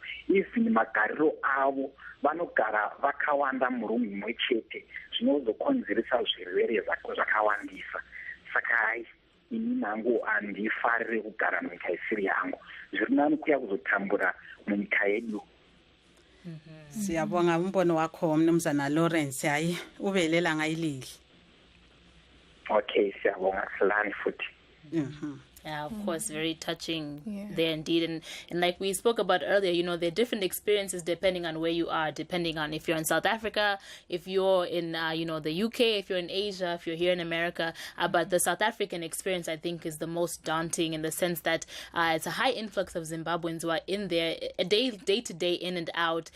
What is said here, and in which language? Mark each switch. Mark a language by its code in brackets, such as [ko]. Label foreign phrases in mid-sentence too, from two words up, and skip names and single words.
[sn] Even magariro avo vanogara vakawanda murumu imwe chete, zvinozokonzeresa zvirwere zvakawandisa. Saka ini nangu handifarire kugara munyika isiri yangu, zviri nani kuya kuzotambura munyika yedu. [nd] Siyabonga umbono wakho Mnumzana Lawrence, hayi ubelela ngayilili. Okay, siyabonga silani futhi. [en] Yeah, of course, very touching there indeed. And like we spoke about earlier, you know, there are different experiences depending on where you are, depending on if you're in South Africa, if you're in, you know, the UK, if you're in Asia, if you're here in America. But the South African experience, I think, is the most daunting in the sense that it's a high influx of Zimbabweans who are in there day to day, in and out.